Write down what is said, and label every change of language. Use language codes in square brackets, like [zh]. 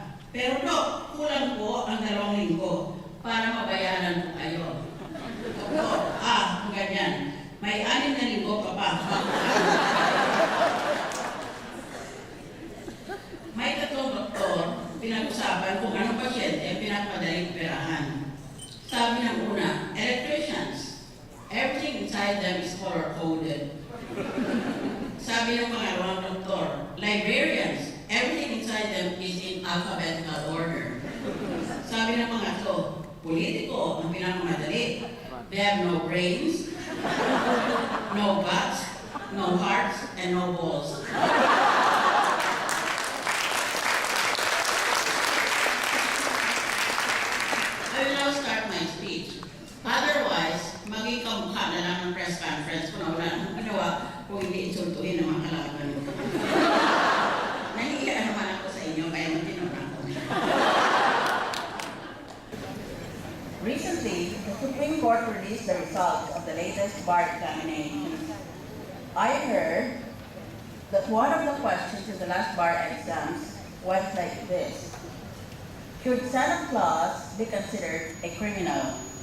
[tl] Pero dok, kulang po ang 2 linggo para mabayaran po kayo. Doktor, ganyan. May 6 na linggo pa ba? May 3 doktor, pinag-usapan kung anong pasyente ang pinapadaling perahan. Sabi ng una, [en] electricians, everything inside them is color-coded. [tl] Sabi ng pangalawang doktor, [en] librarians, everything inside them is in alphabetical order. [tl] Sabi ng pangatlo, politiko, ang pinakamadali. [en] They have no brains, no guts, no hearts, and no balls. I will now start my speech. [tl] Otherwise, maging kamukha na lang ng press conference kung wala nang ginawa kung hindi insultuhin ng mga kalaban ko. Nahihiya naman ako sa inyo, kaya matinong ako. [en] Recently, the Supreme Court released the results of the the latest bar examinations, I heard that one of the questions in the last bar exams went like this. Should Santa Claus be considered a criminal?